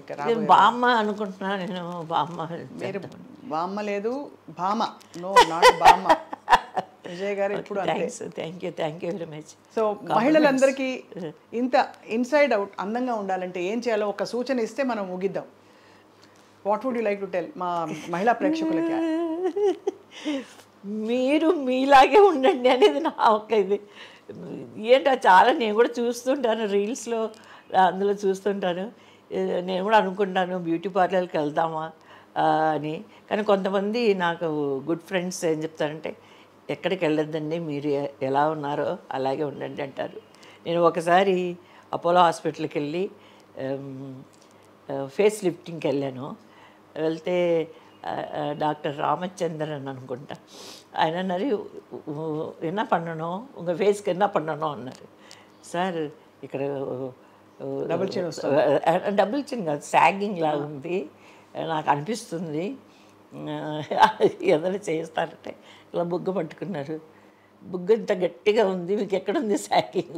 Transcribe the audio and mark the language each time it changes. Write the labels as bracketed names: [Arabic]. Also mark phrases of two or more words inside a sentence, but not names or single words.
[Telugu] బామ్మ అనుకుంటున్నా నేను. మీరు బామ్మ లేదు, భామ. [English] No, not [Telugu] బామ్మ. విజయ్ గారు ఇప్పుడు [English] Thank you very much. [Telugu] సో మహిళలందరికీ ఇంత [English] inside out [Telugu] అందంగా ఉండాలంటే ఏం చేయాలో ఒక సూచన ఇస్తే మనం ముగిద్దాం. [English] What would you like to tell [Telugu] మా మహిళా ప్రేక్షకులకి? మీరు మీలాగే ఉండండి అనేది నా ఒక్క ఇది. ఏంటో చాలా నేను కూడా చూస్తుంటాను, రీల్స్లో అందులో చూస్తుంటాను. నేను కూడా అనుకుంటాను బ్యూటీ పార్లర్కి వెళ్దామా అని. కానీ కొంతమంది నాకు [English] good friends [Telugu] ఏం చెప్తారంటే, ఎక్కడికి వెళ్ళొద్దండి, మీరు ఎలా ఉన్నారో అలాగే ఉండండి అంటారు. నేను ఒకసారి అపోలో హాస్పిటల్కి వెళ్ళి [English] face lifting [Telugu] వెళ్ళాను. వెళ్తే డాక్టర్ రామచంద్రన్ అనుకుంటా, ఆయన అన్నారు, [Tamil] என்ன பண்ணணும் உங்கள் ஃபேஸ்க்கு என்ன பண்ணணும் అన్నారు. [Telugu] సార్ ఇక్కడ [English] double chin [Telugu] కాదు, సాగింగ్ లాగా ఉంది, నాకు అనిపిస్తుంది, ఏదైనా చేస్తారంటే ఇలా బుగ్గ పట్టుకున్నారు. బుగ్గ ఇంత గట్టిగా ఉంది, మీకు ఎక్కడుంది సాగింగ్?